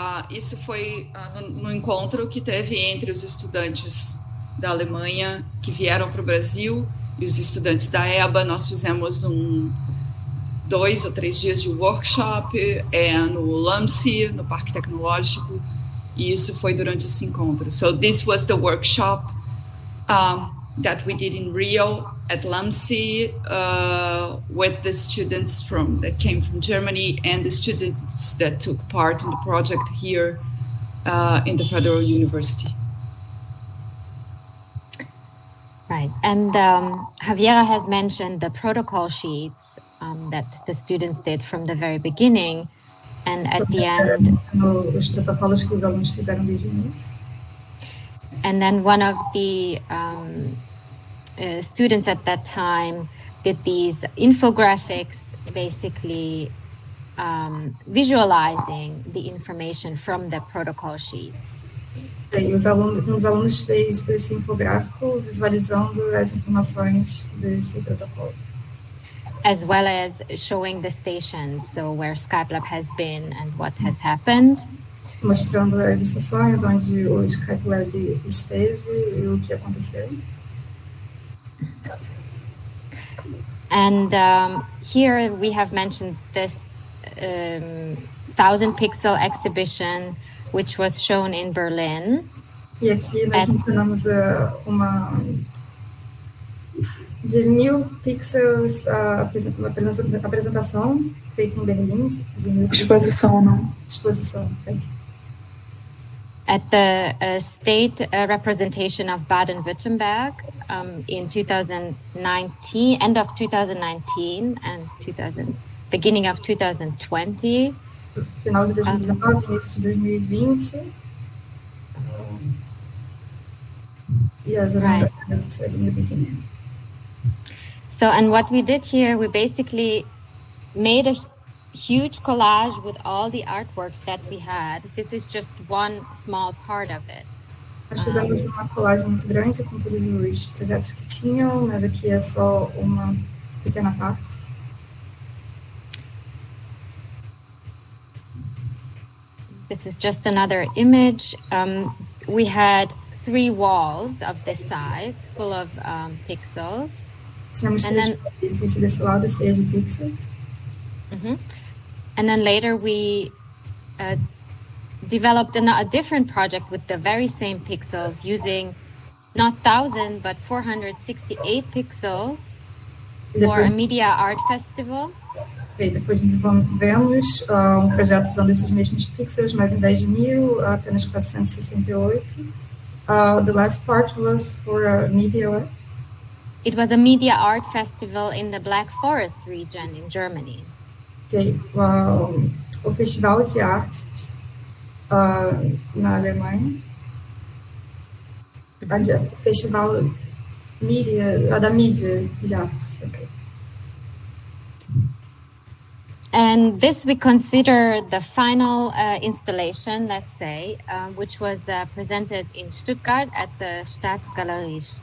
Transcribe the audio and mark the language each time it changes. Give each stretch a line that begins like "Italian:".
Portuguese: Isso foi no encontro que teve entre os estudantes da Alemanha que vieram para o Brasil e os estudantes da EBA. Nós fizemos 2 ou 3 dias de workshop no LAMSI, no Parque Tecnológico, e isso foi durante esse encontro.
English: So this was the workshop that we did in Rio at LAMSI with the students that came from Germany and the students that took part in the project here in the Federal University. Right, and Javiera has mentioned the protocol sheets that the students did from the very beginning, and at the end.
Portuguese: Os protocolos que os alunos fizeram desde o início.
English: And then one of the students at that time did these infographics, basically visualizing the information from the protocol sheets.
Portuguese: E os alunos fez esse infográfico visualizando as informações desse protocolo.
English: As well as showing the stations, so where Skypelab has been and what has happened.
Portuguese: Mostrando as estações onde o Skypelab esteve e o que aconteceu.
English: And here we have mentioned this 1,000-pixel exhibition, which was shown in Berlin.
Portuguese: E aqui nós mencionamos uma De 1000 pixels, uma apresentação feita em Berlim. De 1000 Exposição, não.
English: Exposição, thank you. At the state representation of Baden-Württemberg in 2019, end of 2019 and beginning of 2020.
Portuguese: Final de 2019, início de 2020.
English: Yes, right. In the beginning. So, and what we did here, we basically made a huge collage with all the artworks that we had. This is just one small part of it.
Portuguese: Nós fizemos uma colagem muito grande com todos os projetos que tinham, mas aqui é só uma pequena parte.
English: This is just another image. We had 3 walls of this size, full of pixels.
Portuguese: Tínhamos 3 paredes desse lado cheias de pixels.
English: And then later we developed a different project with the very same pixels using not 1,000 but 468 pixels for a media art festival.
Portuguese: E depois desenvolvemos projeto usando esses mesmos pixels, mas em 10.000, apenas 468.
English: The last part was for a media art. It was a media art festival in the Black Forest region in Germany.
Portuguese: Okay. O Festival de Artes na Alemanha. Festival da mídia de artes. Okay.
English: And this we consider the final installation, let's say, which was presented in Stuttgart at the Staatsgalerie.